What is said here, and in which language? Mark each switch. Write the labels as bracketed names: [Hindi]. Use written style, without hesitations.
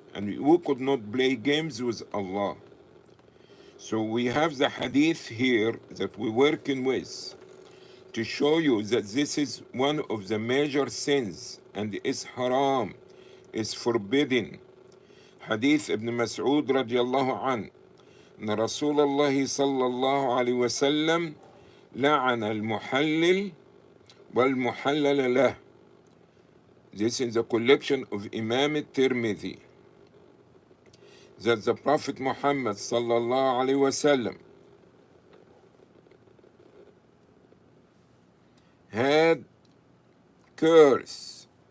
[English] And we could not play games with Allah. So we have the hadith here that we're working with to show you that this is one of the major sins and is haram, is forbidden. [Arabic] Hadith Ibn Mas'ud radiallahu an, أن رسول الله صلى الله عليه وسلم لعن المحلل والمحلل له. [English] This is the collection of Imam al-Tirmidhi, that the Prophet Muhammad sallallahu alaihi wasallam had curse